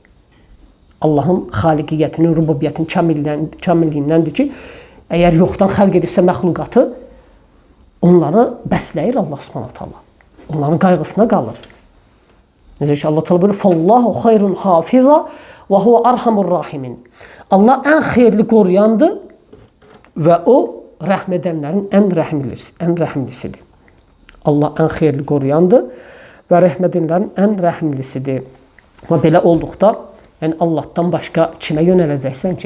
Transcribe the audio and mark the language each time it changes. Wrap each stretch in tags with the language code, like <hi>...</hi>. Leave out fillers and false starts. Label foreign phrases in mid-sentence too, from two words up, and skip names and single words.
<az>Allahın xaliqiyyətinin, rububiyyətinin kamilliyindəndir ki, əgər yoxdan xəlq edibsə məxluqatı, onları bəsləyir Allah</az> <ar>سبحانه تعالى.</ar> <az>Onların qayğısına qalır. Necə ki, Allah ta'ala buyurur,</az> <ar>"فالله خير حافظا وهو أرحم الراحمين."</ar> <az>Allah ən xeyirli qoruyandır və o, rəhm edənlərin ən rəhimlisidir. Allah ən xeyirli qoruyandır və rəhm edənlərin ən rəhimlisidir. Və belə olduqda, yəni Allahdan başqa kimə yönələcəksən ki?</az>